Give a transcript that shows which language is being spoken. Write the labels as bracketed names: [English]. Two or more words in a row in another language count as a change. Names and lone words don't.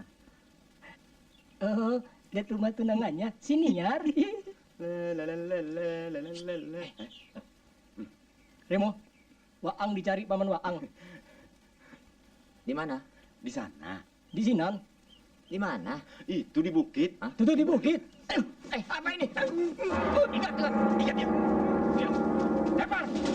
[Indonesian] Oh, lihat rumah tunangannya. Sini, Nyar. Remo, Waang dicari paman Waang. Di mana? Di sana. [Minangkabau] Di Sinan. [Indonesian] Di mana? Itu di bukit. Itu di bukit. Apa ini? Ikat dia. Diam. Lempar.